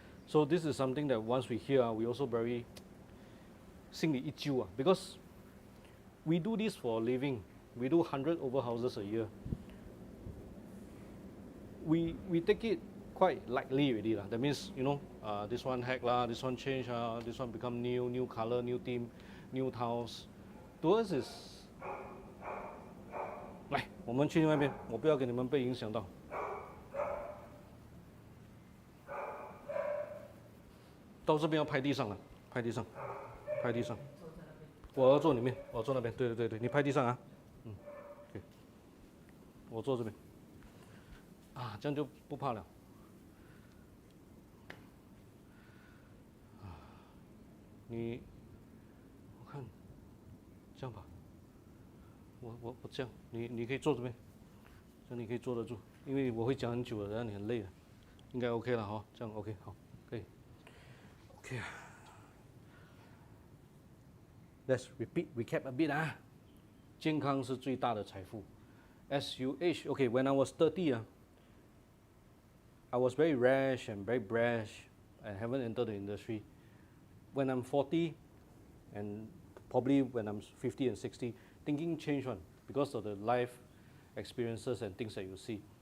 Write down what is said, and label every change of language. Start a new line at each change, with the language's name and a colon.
English: So this is something that once we hear, we also very
Chinese: 心里一揪
English: because we do this for a living. We do 100 over houses a year. We take it quite lightly already. That means, this one hack, this one change, this one become new color, new theme, new tiles. To us is
Chinese: 来，我们去另外一边，我不要给你们被影响到。到这边要拍地上拍地上，拍地上。我要坐里面，我坐那边。对，你拍地上OK。我坐这边。这样就不怕了。我看这样吧。我这样，你可以坐这边，这样你可以坐得住，因为我会讲很久了，让你很累了，应该 OK 了哈，这样 OK 好，可以 OK。
English: Let's recap a bit
Chinese: 健康是最大的财富。
English: As you age, okay, when I was 30 I was very rash and very brash and haven't entered the industry. When I'm 40 and probably when I'm 50 and 60, thinking change because of the life experiences and things that you see.